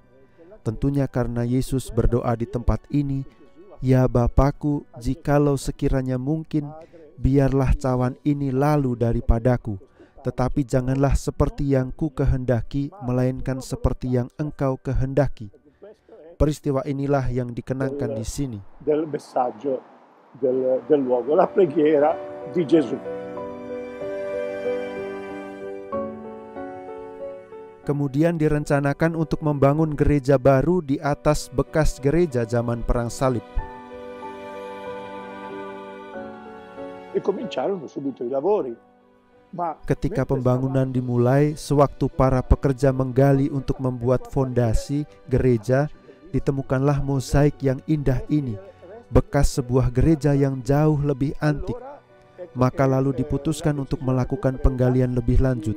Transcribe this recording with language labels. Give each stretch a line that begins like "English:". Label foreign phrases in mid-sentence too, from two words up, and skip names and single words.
Indonesian: Tentunya karena Yesus berdoa di tempat ini, "Ya Bapakku, jikalau sekiranya mungkin, biarlah cawan ini lalu daripadaku. Tetapi janganlah seperti yang ku kehendaki, melainkan seperti yang Engkau kehendaki." Peristiwa inilah yang dikenangkan di sini.
Italian: Del messaggio del luogo, la preghiera di Gesù.
Indonesian: Kemudian direncanakan untuk membangun gereja baru di atas bekas gereja zaman Perang Salib.
Italian: E cominciarono subito i lavori.
Indonesian: Ketika pembangunan dimulai, sewaktu para pekerja menggali untuk membuat fondasi gereja, ditemukanlah mozaik yang indah ini, bekas sebuah gereja yang jauh lebih antik. Maka lalu diputuskan untuk melakukan penggalian lebih lanjut.